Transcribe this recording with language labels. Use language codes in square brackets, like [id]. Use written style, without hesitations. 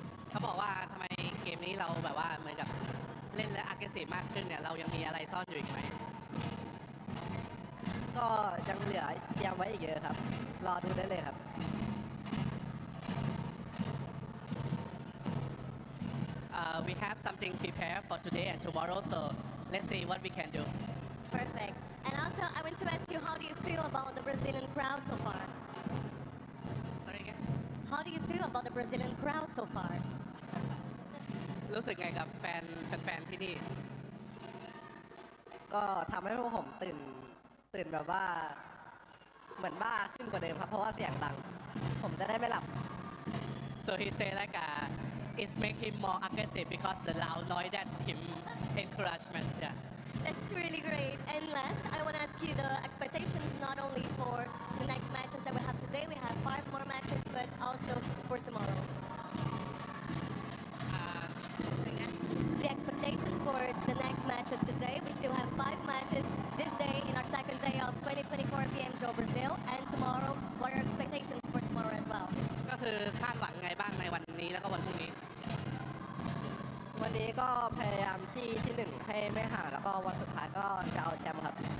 [th] เขาบอกว่าทำไมเกมนี้เราแบบว่าเหมือนกับเล่นและ aggressive มากขึ้นเนี่ยเรายังมีอะไรซ่อนอยู่อีกไหมก็ยังเหลือยังไว้อีกเยอะครับรอดูได้เลยครับ [en] We have something prepared for today and tomorrow, so let's see what we can do. Perfect. And also, I want to ask you, how do you feel about the Brazilian crowd so far? Sorry again? How do you feel about the Brazilian crowd so far? [th] รู้สึกไงกับแฟนที่นี่ก็ทำให้พวกผมตื่นแบบว่าเหมือนบ้าขึ้นกว่าเดิมครับเพราะว่าเสียงดังผมจะได้ไม่หลับ [en] So he say like it's make him more aggressive because the loud noise that him encouragement. Yeah. That's really great. And last, I want to ask you the expectations not only for the next matches that we have today, we have 5 more matches, but also for tomorrow. The expectations for the next matches today, we still have 5 matches this day in our second day of 2024 Pmgo Brazil, and tomorrow, what are your expectations for tomorrow as well? [th] ก็คือคาดหวังไงบ้างในวันนี้แล้วก็วันพรุ่งนี้ วันนี้ก็พยายามที่หนึ่งให้ไม่ห่างแล้วก็วันสุดท้ายก็จะเอาแชมป์ครับ